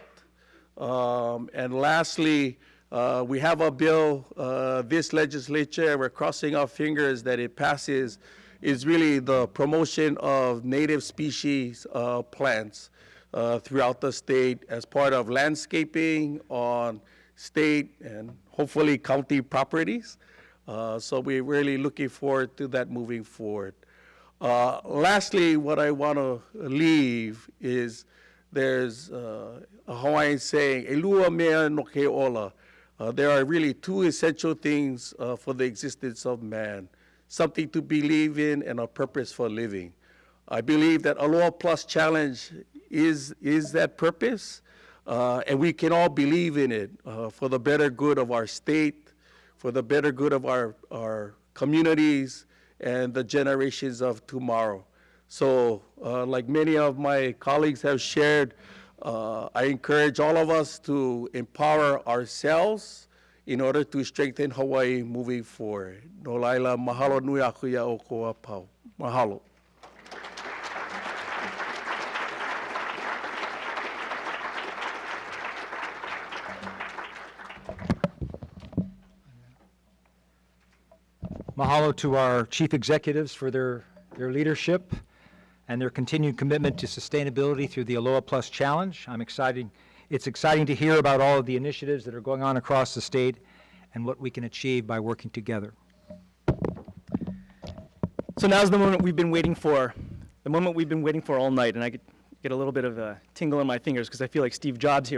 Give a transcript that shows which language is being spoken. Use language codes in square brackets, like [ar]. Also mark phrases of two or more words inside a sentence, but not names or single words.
[en] And lastly, we have a bill this legislature, and we're crossing our fingers that it passes, is really the promotion of native species plants throughout the state as part of landscaping on state and hopefully county properties. So we're really looking forward to that moving forward. Lastly, what I want to leave is there's a Hawaiian saying, [haw] "Elua mea no ke ola." [en] There are really two essential things for the existence of man: something to believe in, and a purpose for living. I believe that Aloha Plus Challenge is that purpose, and we can all believe in it for the better good of our state, for the better good of our communities, and the generations of tomorrow. So, like many of my colleagues have shared, I encourage all of us to empower ourselves in order to strengthen Hawaii moving forward. [haw] No laila, mahalo nui aku ia o koa pau. Mahalo. [en] Mahalo to our chief executives for their leadership and their continued commitment to sustainability through the Aloha Plus Challenge. It's exciting to hear about all of the initiatives that are going on across the state and what we can achieve by working together. So now's the moment we've been waiting for, all night, and I get a little bit of a tingle in my fingers because I feel like Steve Jobs here.